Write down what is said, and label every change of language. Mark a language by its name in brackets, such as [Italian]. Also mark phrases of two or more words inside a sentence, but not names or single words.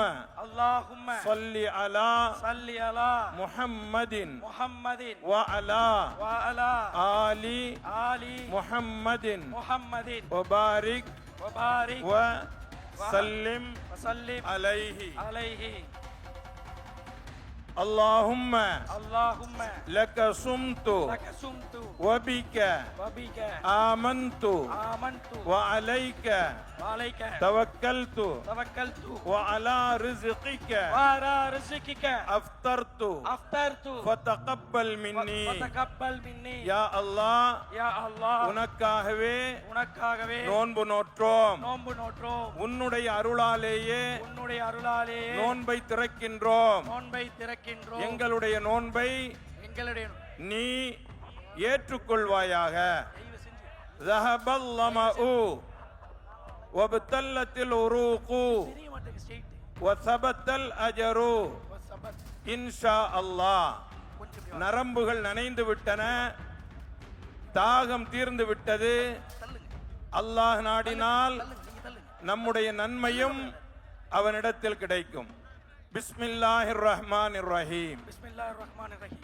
[Arabic] அல்லாஹும்ம صل على صل على முஹம்மதின் முஹம்மதின் وعلى آل ஆலி முஹம்மதின் முஹம்மதின் وبارك வபாரிக் وسلم வஸல்லிம் அலைஹி அலைஹி. اللهم اللهم لك صمت لك صمت وبك وبك آمنت آمنت وعليك وعليك توكلت توكلت وعلى رزقك وعلى رزقك أفطرت أفطرت فتقبل مني فتقبل مني يا الله يا الله. [Tamil] உனக்காகவே நோன்பு நோற்றோம். நோன்பு நோற்றோம். உன்னுடைய அருளாலேயே உன்னுடைய அருளாலேயே நோன்பை திறக்கின்றோம். நோன்பை திறக்கின்றோம். எங்களுடைய நோன்பை எங்களுடைய நீ ஏற்றுக்கொள்வாயாக. [Arabic] ذهب الظمأ وابتلت العروق وثبت الأجر إن شاء الله. [Tamil] நரம்புகள் நனைந்து விட்டன, தாகம் தீர்ந்து விட்டது. அல்லாஹ் நாடினால் நம்முடைய நன்மையும் அவனிடத்தில் கிடைக்கும். [Arabic] بسم الله الرحمن الرحيم. بسم الله الرحمن الرحيم.